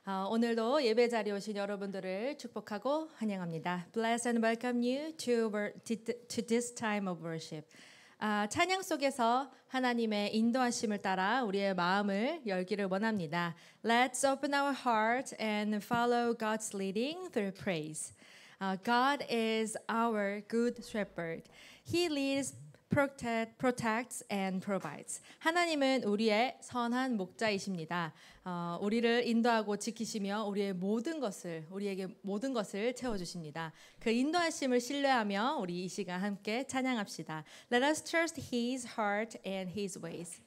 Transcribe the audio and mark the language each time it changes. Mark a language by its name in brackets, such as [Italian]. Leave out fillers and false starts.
[Korean] 오늘도 예배 자리에 오신 여러분들을 축복하고 환영합니다. [English] Bless and welcome you to this time of worship. [Korean] 찬양 속에서 하나님의 인도하심을 따라 우리의 마음을 열기를 원합니다. [English] Let's open our heart and follow God's leading through praise. God is our good shepherd. He leads, protects and provides. [Korean] 하나님은 우리의 선한 목자이십니다. 우리를 인도하고 지키시며 우리에게 모든 것을 채워주십니다. 그 인도하심을 신뢰하며 우리 이 시간 함께 찬양합시다. [English] Let us trust His heart and His ways.